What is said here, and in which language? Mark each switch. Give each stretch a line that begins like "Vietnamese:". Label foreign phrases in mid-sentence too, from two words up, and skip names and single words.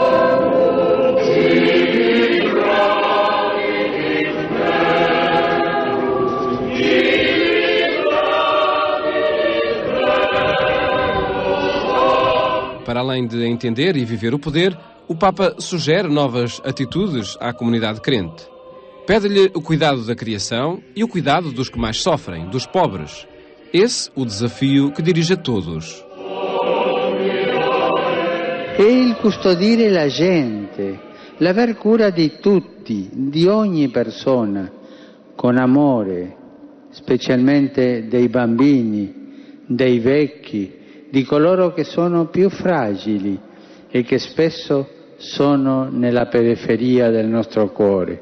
Portuguese: Para além de entender e viver o poder, o Papa sugere novas atitudes à comunidade crente. Pede-lhe o cuidado da criação e o cuidado dos que mais sofrem, dos pobres. Esse o desafio que dirige a todos.
Italian: É il custodire la gente, l'aver cura di tutti, di ogni persona, con amore, specialmente dei bambini, dei vecchi, di coloro che sono più fragili e che spesso sono nella periferia del nostro cuore.